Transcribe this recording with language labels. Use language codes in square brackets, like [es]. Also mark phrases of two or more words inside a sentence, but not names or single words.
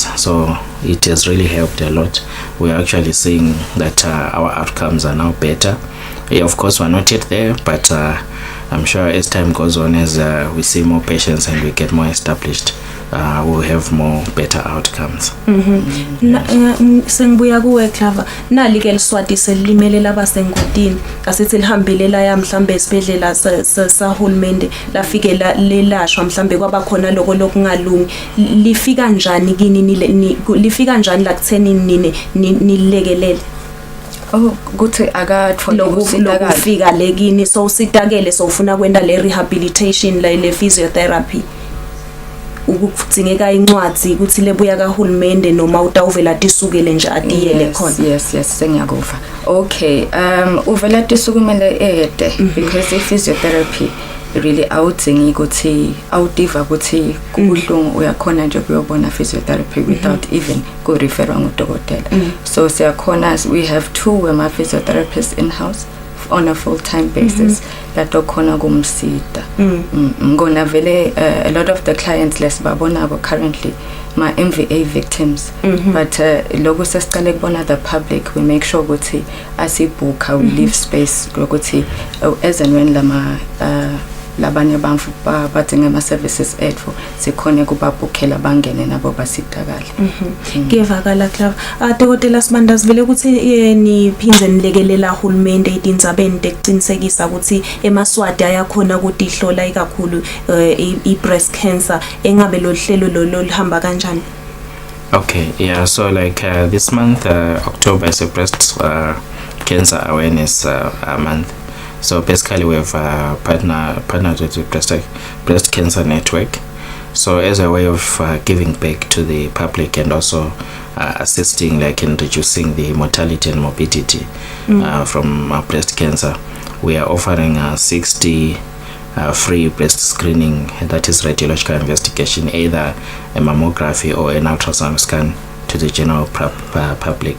[en] So it has really helped a lot. We are actually seeing that our outcomes are now better. Yeah, of course we're not yet there, but I'm sure as time goes on, as we see more patients and we get more established, we'll have more better outcomes. [ss] Sengibuya kuwe Clava, nali ke liswati selimele labasengodini asithi lihambile la mhlambe esibhedlela sahulumende lafike lelashwa mhlambe kwaba khona lokungalungi, lifika kanjani kini lifika kanjani la kutheni nilekelele? Oh, kuthi akathola lokufika lekini so usitakele so ufuna kwenda le rehabilitation le physiotherapy, ukudzingeka incwadi ukuthi lebuya kaHulumende noma utawuvela tisukele nje atiyele khona? Yes, sengiyakuva. Okay, uvela tisukumele ede [en] because the physiotherapy really [ss] awudzingi ukuthi awudiva ukuthi kubuhlungu uyakhona nje kuyobona [en] physiotherapy without even go [ss] referwa ngudokotela. So siyakhona, [en] we have 2 physiotherapists in house on a full-time basis that [ss] okhona kumsida. Ngona vele [en] a lot of the clients lesibabona currently my MVA victims, but [ss] logo sesiqale kubona [en] the public, we make sure [ss] ukuthi asibooka, [en] we leave space [ss] ukuthi [en] as and when [ss] labanye bamfu badinga ama-services ethu sikhone kubabhukhela bangene nabo basitakale. Ngevakala Clava. Dokotela Sibanda, sivele ukuthi niphindze nilekelela uHulumende etindzabeni tekuqinisekisa ukuthi eMaswati ayakhona ukuthi ihlola ikakhulu i-breast cancer, engabe lo hlelo lo lihamba kanjani? [en] Okay, yeah, so like this month, October is a breast cancer awareness month. So basically we have partnered with the breast cancer network. So as a way of giving back to the public and also assisting like in reducing the mortality and morbidity from breast cancer, we are offering 60 free breast screening, that is radiological investigation, either a mammography or an ultrasound scan to the general public.